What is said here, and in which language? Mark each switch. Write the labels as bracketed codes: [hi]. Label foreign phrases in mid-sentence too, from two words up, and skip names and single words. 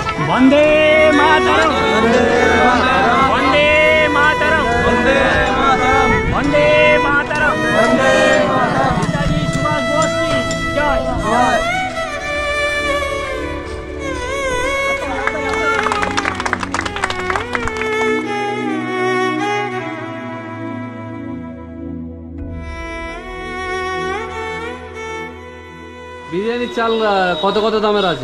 [sa] वंदे मातरम वंदे मातरम वंदे मातरम वंदे मातरम वंदे मातरम [hi] नेताजी सुभाष बोस की जय। [bn] বিরিয়ানির চাল কত কত দামের আছে?